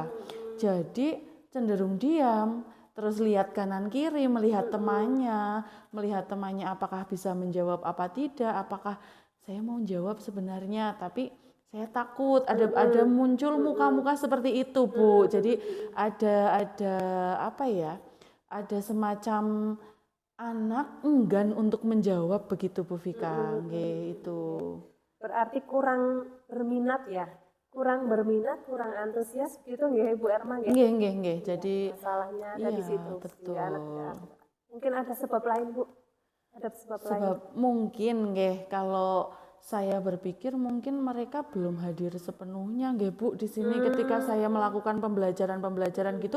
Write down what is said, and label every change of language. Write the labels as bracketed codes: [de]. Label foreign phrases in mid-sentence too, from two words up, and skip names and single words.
[id] Jadi cenderung diam, terus lihat kanan kiri, melihat temannya apakah bisa menjawab apa tidak, apakah saya mau jawab sebenarnya, tapi saya takut ada muncul muka-muka seperti itu Bu. Jadi ada apa ya? Ada semacam anak enggan untuk menjawab begitu Bu Vika. Nggih, itu. Berarti kurang berminat ya? Kurang berminat, kurang antusias gitu nggih Bu Erma nggih? Nggih. Jadi Masalahnya ada di situ. betul. Ya, mungkin ada sebab lain Bu? Ada sebab lain? Mungkin nggih, kalau saya berpikir mungkin mereka belum hadir sepenuhnya nggih Bu di sini ketika saya melakukan pembelajaran gitu.